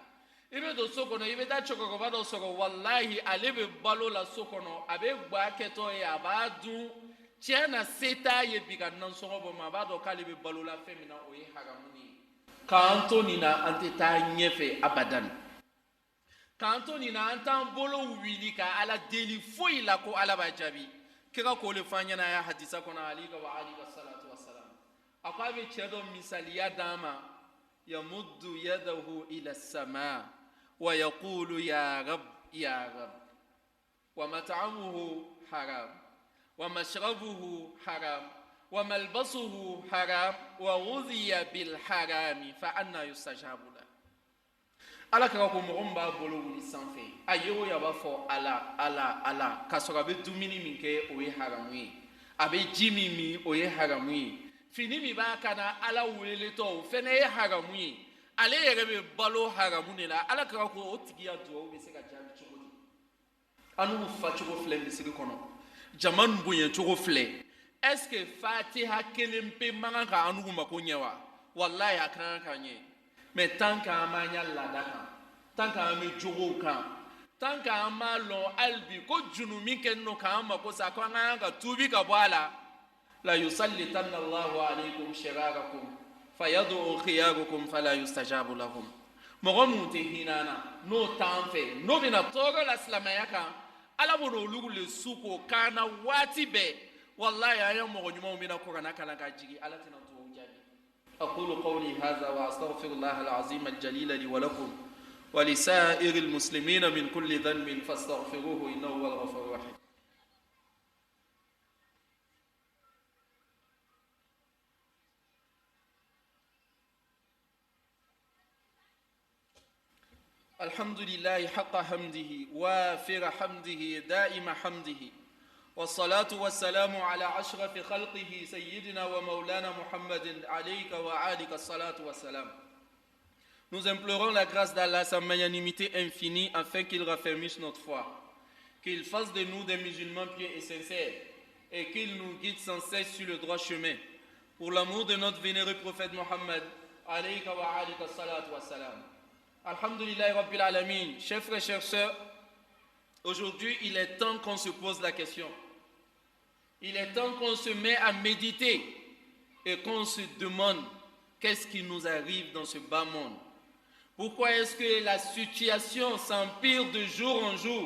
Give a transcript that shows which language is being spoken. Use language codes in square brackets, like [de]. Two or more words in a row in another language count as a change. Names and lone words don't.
[bm] I bɛ don so kɔnɔ, i bɛ taa cɛkɔrɔba dɔ sɔrɔ, wallahi ale bɛ balo la so kɔnɔ, a bɛ gba kɛtɔ ye, a b'a dun, tiɲɛ na se t'a ye bi ka nansɔngɔ bɔ, a b'a dɔn k'ale bɛ balo la fɛn min na o ye haramu ye. K'an to nin na an tɛ taa ɲɛfɛ abadan. K'an to nin na an t'an bolo wuli ka Ala deli foyi la ko Ala b'a jaabi. Kira k'o le fɔ an ɲɛna a ya hadisa kɔnɔ [ar] عليه والصلاة والسلام. [bm] A ko a bɛ cɛ dɔ misaliya d'an ma, [ar] يمد يده إلى السماء ويقول يا رب يا رب ومطعمه حرام ومشربه حرام وملبسه حرام وغذي بالحرام فأنى يستجاب له. [bm] Alakira ko mɔgɔ min b'a bolo wuli sanfɛ, a ye o ye a b'a fɔ Ala Ala Ala k'a sɔrɔ a bɛ dumuni min kɛ o ye haramu ye, a bɛ ji min min o ye haramu ye, fini min b'a kan na Ala weleletɔ o fɛnɛ ye haramu ye, ale yɛrɛ bɛ balo haramu de la. Alakira ko o tigi ya duwawu bɛ se ka jaabi cogo di? An n'u fa cogo filɛ misiri kɔnɔ, jama nun bonya cogo filɛ, [fr] est-ce que [bm] Fatiha kelen pe man kan ka an n'u mako ɲɛ wa? Wallahi a kan ka ɲɛ. [fr] Mais tant [bm] qu'an m'a ɲa laada kan, tant qu'an bɛ jogow kan, tant qu'an m'a lɔn hali bi ko junu min kɛ no k'an mako sa ko an ka kan ka tuubi ka bɔ a la, [ar] ليسلطن الله عليكم شراركم فيدعو خياركم فلا يستجاب لهم. [bm] Mɔgɔ mun tɛ hinɛ na n'o t'an fɛ, n'o bɛna tɔɔrɔ la silamɛya kan, Ala b'o olu le su k'o kan na waati bɛɛ. Wallahi an ye mɔgɔ ɲumanw bɛna Kuranɛ kalan ka jigin, Ala tɛna duwawu jaabi. [ar] أقول قولي هذا وأستغفر الله العظيم الجليل لي ولكم ولسائر المسلمين من كل ذنب فاستغفروه إنه هو الغفور الرحيم. الحمد لله حق حمده وافر حمده دائم حمده والصلاة والسلام على أشرف خلقه سيدنا ومولانا محمد عليك وعليك الصلاة والسلام. [fr] Nous implorons la grâce d'Allah, sa magnanimité infinie, afin qu'il raffermisse notre foi, qu'il fasse de nous des musulmans pieux et sincères, et qu'il nous guide sans cesse sur le droit chemin. Pour l'amour de notre vénéré prophète Mohammed, [ar] عليك وعليك الصلاة والسلام. الحمد لله رب العالمين. [fr] Chers frères, chers sœurs, aujourd'hui il est temps qu'on se pose la question. Il est temps qu'on se met à méditer et qu'on se demande qu'est-ce qui nous arrive dans ce bas monde. Pourquoi est-ce que la situation s'empire de jour en jour?